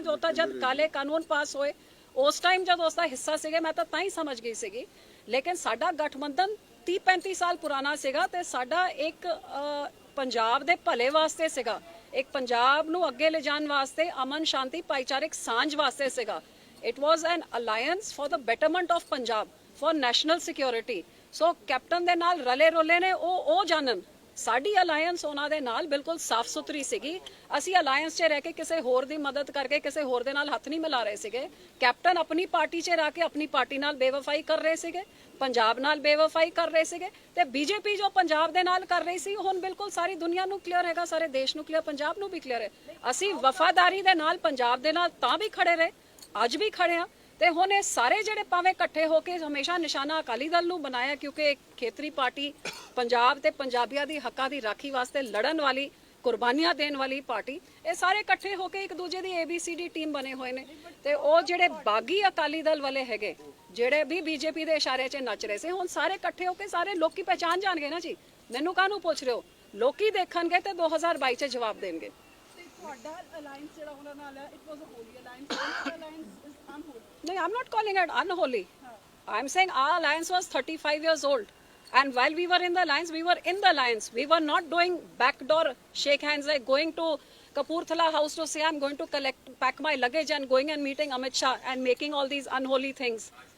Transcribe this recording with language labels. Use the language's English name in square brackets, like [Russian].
[Punjabi] ਜੋ ਤਾਂ ਜਦ ਕਾਲੇ ਕਾਨੂੰਨ ਪਾਸ ਹੋਏ ਉਸ ਟਾਈਮ ਜਦ ਉਸ ਦਾ ਹਿੱਸਾ ਸੀਗੇ ਮੈਂ ਤਾਂ ਹੀ ਸਮਝ ਗਈ ਸੀਗੀ। ਲੇਕਿਨ ਸਾਡਾ ਗਠਬੰਧਨ 30-35 ਸਾਲ ਪੁਰਾਣਾ ਸੀਗਾ ਤੇ ਸਾਡਾ ਇੱਕ ਪੰਜਾਬ ਦੇ ਭਲੇ ਵਾਸਤੇ ਸੀਗਾ, ਇੱਕ ਪੰਜਾਬ ਨੂੰ ਅੱਗੇ ਲਿਜਾਣ ਵਾਸਤੇ, ਅਮਨ ਸ਼ਾਂਤੀ ਭਾਈਚਾਰਕ ਸਾਂਝ ਵਾਸਤੇ ਸੀਗਾ। [English] It was an alliance for the betterment of Punjab, for national security. So [Punjabi] captain ਦੇ ਨਾਲ ਰਲੇ ਰੋਲੇ ਨੇ ਉਹ ਜਾਣਨ ਸਾਡੀ ਅਲਾਈਅੰਸ ਉਹਨਾਂ ਦੇ ਨਾਲ ਬਿਲਕੁਲ ਸਾਫ਼ ਸੁਥਰੀ ਸੀਗੀ। ਅਸੀਂ ਅਲਾਈਅੰਸ 'ਚ ਰਹਿ ਕੇ ਕਿਸੇ ਹੋਰ ਦੀ ਮਦਦ ਕਰਕੇ ਕਿਸੇ ਹੋਰ ਦੇ ਨਾਲ ਹੱਥ ਨਹੀਂ ਮਿਲਾ ਰਹੇ ਸੀਗੇ। ਕੈਪਟਨ ਆਪਣੀ ਪਾਰਟੀ 'ਚ ਰਹਿ ਕੇ ਆਪਣੀ ਪਾਰਟੀ ਨਾਲ ਬੇਵਫਾਈ ਕਰ ਰਹੇ ਸੀਗੇ, ਪੰਜਾਬ ਨਾਲ ਬੇਵਫਾਈ ਕਰ ਰਹੇ ਸੀਗੇ, ਤੇ ਬੀਜੇਪੀ ਜੋ ਪੰਜਾਬ ਦੇ ਨਾਲ ਕਰ ਰਹੀ ਸੀ ਹੁਣ ਬਿਲਕੁਲ ਸਾਰੀ ਦੁਨੀਆ ਨੂੰ ਕਲੀਅਰ ਹੈਗਾ, ਸਾਰੇ ਦੇਸ਼ ਨੂੰ ਕਲੀਅਰ, ਪੰਜਾਬ ਨੂੰ ਵੀ ਕਲੀਅਰ ਹੈ। ਅਸੀਂ ਵਫਾਦਾਰੀ ਦੇ ਨਾਲ ਪੰਜਾਬ ਦੇ ਨਾਲ ਤਾਂ ਵੀ ਖੜੇ ਰਹੇ, ਅੱਜ ਵੀ ਖੜੇ ਆ। ਤੇ ਹੁਣ ਇਹ ਸਾਰੇ ਜਿਹੜੇ ਭਾਵੇਂ ਇਕੱਠੇ ਹੋ ਕੇ ਹਮੇਸ਼ਾ ਨਿਸ਼ਾਨਾ ਅਕਾਲੀ ਦਲ ਨੂੰ ਬਣਾਇਆ, ਕਿਉਂਕਿ ਇੱਕ ਖੇਤਰੀ ਪਾਰਟੀ ਪੰਜਾਬ ਤੇ ਪੰਜਾਬੀਆਂ ਦੀ ਹੱਕਾਂ ਦੀ ਰਾਖੀ ਵਾਸਤੇ ਲੜਨ ਵਾਲੀ, ਕੁਰਬਾਨੀਆਂ ਦੇਣ ਵਾਲੀ ਪਾਰਟੀ, ਇਹ ਸਾਰੇ ਇਕੱਠੇ ਹੋ ਕੇ ਇੱਕ ਦੂਜੇ ਦੀ ABCD ਟੀਮ ਬਣੇ ਹੋਏ ਨੇ। ਤੇ ਉਹ ਜਿਹੜੇ ਬਾਗੀ ਅਕਾਲੀ ਦਲ ਵਾਲੇ ਹੈਗੇ, ਜਿਹੜੇ ਵੀ ਬੀਜੇਪੀ ਦੇ ਇਸ਼ਾਰੇ 'ਚ ਨੱਚ ਰਹੇ ਸੀ, ਹੁਣ ਸਾਰੇ ਇਕੱਠੇ ਹੋ ਕੇ ਸਾਰੇ ਲੋਕੀ ਪਹਿਚਾਨ ਜਾਣਗੇ ਨਾ ਜੀ। ਮੈਨੂੰ ਕਾਹਨੂੰ ਪੁੱਛ ਰਹੇ ਹੋ? ਲੋਕੀ ਦੇਖਣਗੇ ਤੇ 2022 'ਚ ਜਵਾਬ ਦੇਣਗੇ। ਤੁਹਾਡਾ ਅਲਾਈਅੰਸ ਜਿਹੜਾ ਉਹਨਾਂ ਨਾਲ ਹੈ, [English] It was a holy alliance, your alliance is unholy. No, I'm not calling it unholy. I'm saying our alliance was 35 years old. And while we were in the alliance, we were in the alliance. We were not doing backdoor shake hands, like going to Kapurthala house to say, I'm going to pack my luggage and going and meeting Amit Shah and making all these unholy things.